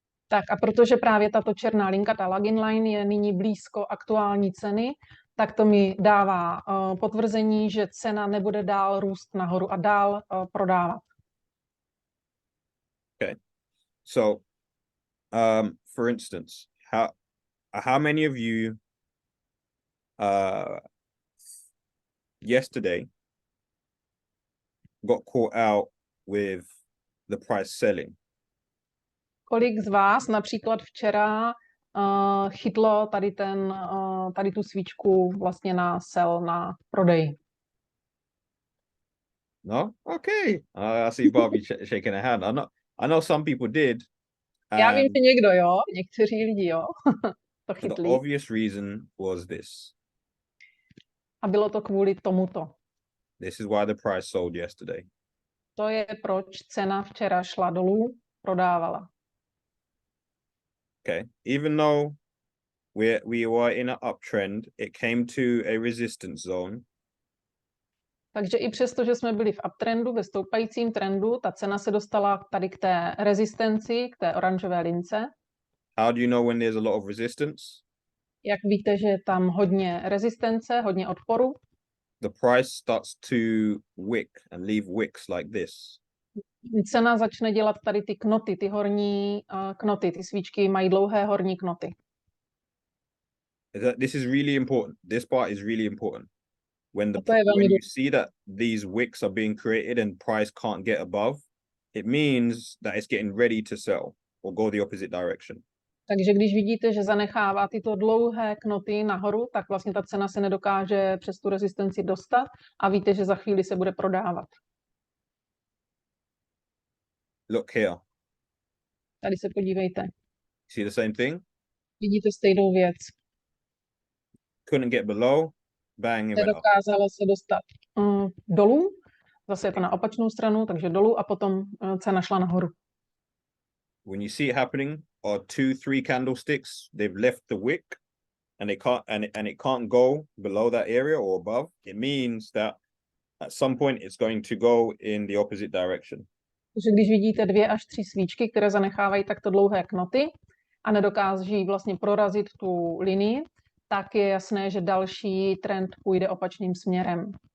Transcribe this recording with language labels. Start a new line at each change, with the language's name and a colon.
Czech: Tak a protože právě tato černá linka, ta login line, je nyní blízko aktuální ceny, tak to mi dává potvrzení, že cena nebude dál růst nahoru a dál prodávat.
English: Okay. So, for instance, how many of you yesterday got caught out with the price selling?
Czech: Kolik z vás například včera chytlo tady tu svíčku vlastně na sell, na prodej?
English: No? Okay. I see Barbie shaking her hand. I know some people did.
Czech: Já vím,
English: And
Czech: že někdo, jo, někteří lidi, jo, to
English: the
Czech: chytli.
English: obvious reason was this.
Czech: A bylo to kvůli tomuto.
English: This is why the price sold yesterday.
Czech: To je, proč cena včera šla dolů, prodávala.
English: Okay. Even though we were in an uptrend, it came to a resistance zone.
Czech: Takže i přesto, že jsme byli v uptrendu, ve stoupajícím trendu, ta cena se dostala tady k té rezistenci, k té oranžové lince.
English: How do you know when there's a lot of resistance?
Czech: Jak víte, že je tam hodně rezistence, hodně odporu,
English: The price starts to wick and leave wicks like this.
Czech: cena začne dělat tady ty knoty, ty horní knoty, ty svíčky mají dlouhé horní knoty.
English: This is really important. This part is really important. When
Czech: A to je velmi
English: when you see that these wicks are being created and price can't get above, it means that it's getting ready to sell or go the opposite direction.
Czech: Takže když vidíte, že zanechává tyto dlouhé knoty nahoru, tak vlastně ta cena se nedokáže přes tu rezistenci dostat a víte, že za chvíli se bude prodávat.
English: Look here.
Czech: Tady se podívejte.
English: See the same thing?
Czech: Vidíte stejnou věc.
English: Couldn't get below, bang, it went up.
Czech: Nedokázalo se dostat dolů, zase je to na opačnou stranu, takže dolů a potom cena šla nahoru.
English: When you see it happening, or 2-3 candlesticks, they've left the wick and it can't go below that area or above, it means that at some point it's going to go in the opposite direction.
Czech: Takže když vidíte 2 až 3 svíčky, které zanechávají takto dlouhé knoty a nedokáží vlastně prorazit tu linii, tak je jasné, že další trend půjde opačným směrem.